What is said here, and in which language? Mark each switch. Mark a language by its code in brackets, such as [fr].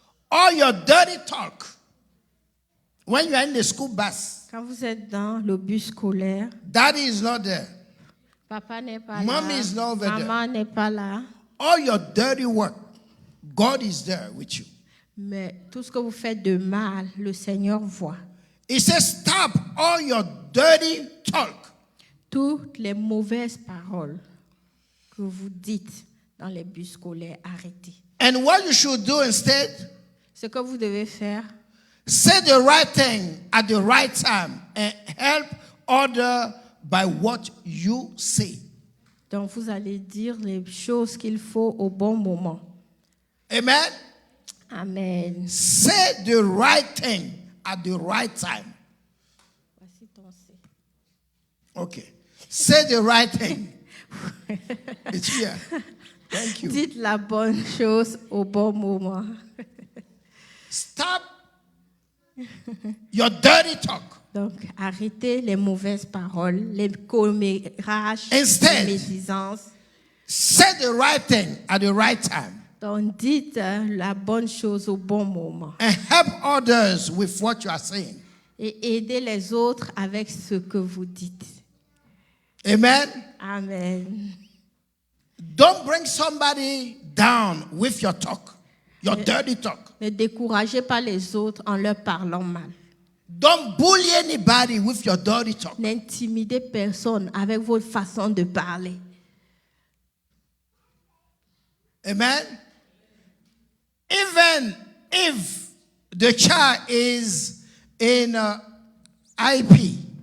[en] All your dirty talk when you are in the school bus. [fr] Quand vous êtes dans le bus scolaire, [en] Daddy is not there. [fr] papa n'est pas [en] Mommy [fr] là, [en] is not over there. [fr] maman n'est pas là, [en] All your dirty work, God is there with you. [fr] mais tout ce que vous faites de mal, le Seigneur voit. [en] He says, stop all your dirty talk. [fr] Toutes les mauvaises paroles que vous dites dans les bus scolaires, arrêtez. [en] And what you should do instead, [fr] Ce que vous devez faire, [en] say the right thing at the right time and help others by what you say. [fr] donc vous allez dire les choses qu'il faut au bon moment. [en] Amen. [fr] Amen. [en] Say the right thing at the right time. [fr] Voici ton C. [en] Okay. Say the right thing. It's here. Thank you. [fr] Dites la bonne chose au bon moment. [en] Stop your dirty talk. [fr] Donc, arrêtez les mauvaises paroles, les commérages, [en] Instead. [fr] les médisances. [en] Say the right thing at the right time [fr] Donc, dites la bonne chose au bon moment. [en] and help others with what you are saying. [fr] Et aidez les autres avec ce que vous dites. [en] Amen. [fr] Amen. [en] Don't bring somebody down with your talk, your dirty talk. [fr] Ne découragez pas les autres en leur parlant mal. [en] Don't bully anybody with your dirty talk. [fr] N'intimidez personne avec votre façon de parler. [en] Amen. Even if the child is in IP,